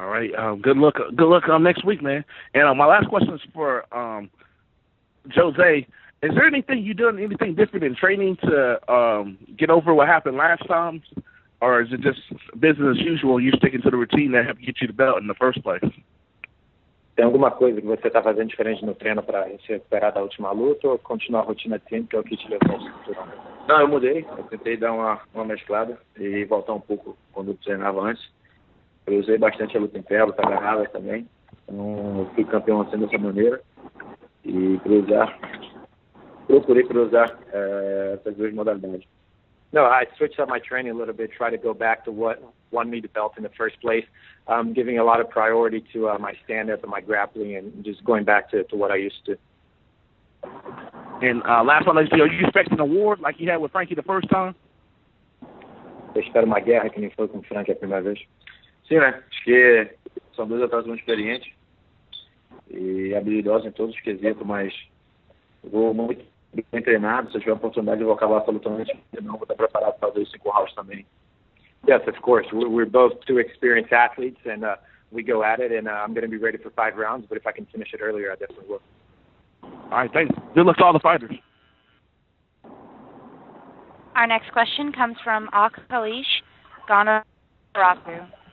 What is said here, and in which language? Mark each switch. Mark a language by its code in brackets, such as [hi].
[en] All right. Good luck next week, man. And my last question is for Jose. Is there anything different in training to get over what happened last time? Or is it just business as usual, you sticking to the routine that helped get you the belt in the first place? [pt] Tem alguma coisa que você está fazendo diferente no treino para se recuperar da última luta ou continuar a rotina de treino, que é o que te levou ao cinturão? Não, eu mudei. Eu tentei dar uma mesclada e voltar um pouco quando eu treinava antes. Eu usei bastante a luta em pé, a luta agarrada também. Então, eu fui campeão assim dessa maneira. E procurei cruzar essas duas modalidades. [en] No, I switched up my training a little bit, try to go back to what won me the belt in the first place, giving a lot of priority to my stand-up and my grappling and just going back to what I used to. And last one, are you expecting an award like you had with Frankie the first time? [pt] Eu espero uma guerra que nem foi com o Frank a primeira vez. Sim, né? Acho que são dois atletas muito experientes. e habilidosa em todos os quesitos, mas vou muito bem treinado. Se eu tiver oportunidade, eu vou acabar absolutamente não. Vou estar preparado para os 5 rounds também. [en] Yes, of course. We're both 2 experienced athletes, and we go at it, and I'm going to be ready for 5 rounds, but if I can finish it earlier, I definitely will. All right, thanks. Good luck to all the fighters. Our next question comes from Akalish Ganarapu.